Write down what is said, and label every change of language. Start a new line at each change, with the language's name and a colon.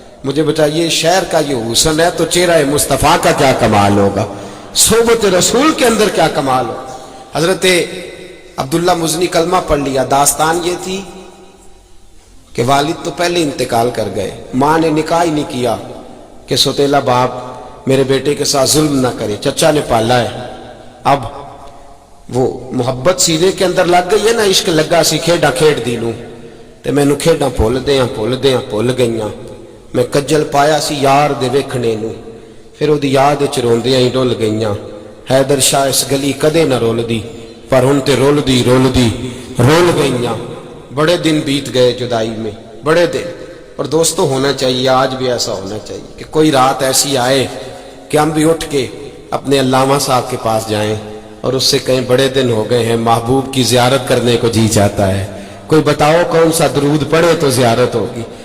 Urdu: مجھے بتائیے شہر کا یہ حسن ہے تو چہرہ مصطفیٰ کا کیا کمال ہوگا، صحبت رسول کے اندر کیا کمال ہوگا. حضرت عبداللہ مزنی کلمہ پڑھ لیا. داستان یہ تھی کہ والد تو پہلے انتقال کر گئے، ماں نے نکاح ہی نہیں کیا کہ سوتیلا باپ میرے بیٹے کے ساتھ ظلم نہ کرے، چچا نے پالا ہے. اب وہ محبت سینے کے اندر لگ گئی ہے نا،
Punjabi: عشق لگا سی کھیڈا کھیڈ دی نوں تے مینوں کھیڈاں بھول گئیاں. میں کجل پایا سی یار دے ویکھنے نوں، پھر وہ یاد وچ روندیاں ہی ڈل گئیاں. حیدر شاہ اس گلی کدے نہ رول دی پر ہن تے رول گئیاں.
Urdu: بڑے دن بیت گئے جدائی میں، بڑے دن. اور دوستو ہونا چاہیے، آج بھی ایسا ہونا چاہیے کہ کوئی رات ایسی آئے کہ ہم بھی اٹھ کے اپنے علامہ صاحب کے پاس جائیں اور اس سے کہیں بڑے دن ہو گئے ہیں، محبوب کی زیارت کرنے کو جی چاہتا ہے، کوئی بتاؤ کون سا درود پڑھے تو زیارت ہوگی.